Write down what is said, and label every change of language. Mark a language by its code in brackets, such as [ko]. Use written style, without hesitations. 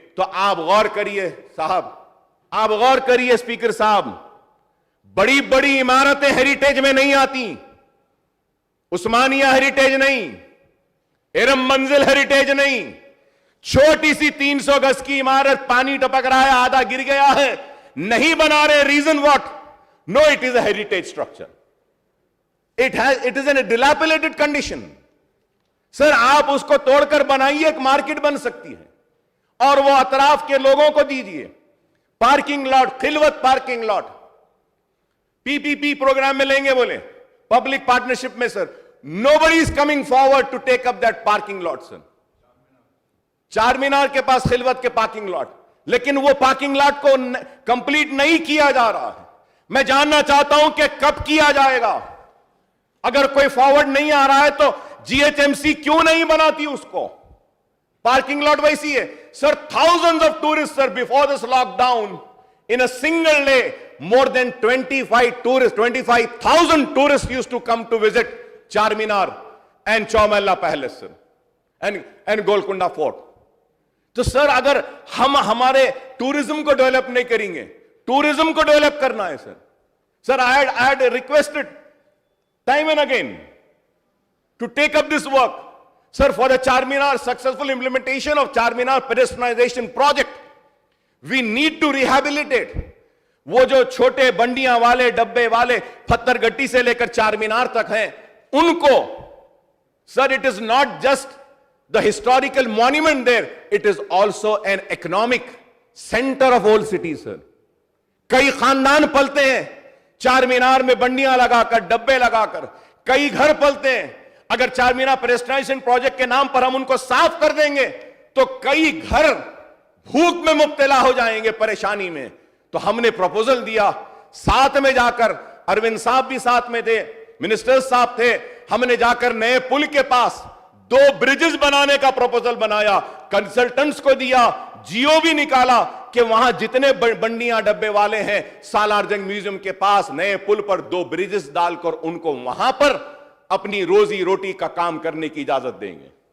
[ur] تو آپ غور کریے صاحب, آپ غور کریے اسپیکر صاحب, بڑی بڑی عمارتیں ہیریٹیج میں نہیں آتی. عثمانیہ ہیریٹیج نہیں, ارم منزل ہیریٹیج نہیں, چھوٹی سی 300 گز کی عمارت, پانی ٹپک رہا ہے, آدھا گر گیا ہے, نہیں بنا رہے. [en] Reason what? No, it is a heritage structure. It is in a dilapidated condition. [ur] سر آپ اس کو توڑ کر بنائیے, ایک مارکیٹ بن سکتی ہے, اور وہ اطراف کے لوگوں کو دیجئے. پارکنگ لاٹ, خلوت پارکنگ لاٹ, PPP پروگرام میں لیں گے بولے, پبلک پارٹنرشپ میں. [en] Sir nobody is coming forward to take up that parking lot. [ur] سر چار مینار کے پاس خلوت کے پارکنگ لاٹ, لیکن وہ پارکنگ لاٹ کو کمپلیٹ نہیں کیا جا رہا ہے. میں جاننا چاہتا ہوں کہ کب کیا جائے گا. اگر کوئی فارورڈ نہیں آ رہا ہے تو GHMC کیوں نہیں بناتی اس کو؟ پارکنگ لاٹ ویسی ہے. [en] Sir thousands of tourists, sir, before this lockdown, in a single day, more than 25,000 tourists used to come to visit Charminar and Chowmahalla Palace, sir, and Golconda Fort. [ur] تو سر اگر ہم ہمارے ٹورزم کو ڈیولپ نہیں کریں گے, ٹورزم کو ڈیولپ کرنا ہے. [en] Sir I had requested time and again to take up this work. Sir, for the Charminar, successful implementation of Charminar pedestrianization project, we need to rehabilitate. [ur] وہ جو چھوٹے بنڈیاں والے, ڈبے والے, پتھر گٹی سے لے کر چارمینار تک ہیں, ان کو, [en] sir, it is not just the historical monument there, it is also an economic center of old cities, sir. [ur] کئی خاندان پلتے ہیں چارمینار میں بنڈیاں لگا کر, ڈبے لگا کر, کئی گھر پلتے ہیں. اگر چارمینار پیڈسٹرائزیشن پروجیکٹ کے نام پر ہم ان کو صاف کر دیں گے تو کئی گھر بھوک میں مبتلا ہو جائیں گے, پریشانی میں. تو ہم نے پروپوزل دیا, ساتھ میں جا کر اروند صاحب بھی ساتھ میں تھے, منسٹر صاحب تھے, ہم نے جا کر نئے پل کے پاس 2 برجز بنانے کا پروپوزل بنایا, کنسلٹنٹس کو دیا, جیو بھی نکالا کہ وہاں جتنے بنڈیاں ڈبے والے ہیں سالار جنگ میوزیم کے پاس نئے پل پر 2 برجز ڈال کر ان کو وہاں پر اپنی روزی روٹی کا کام کرنے کی اجازت دیں گے.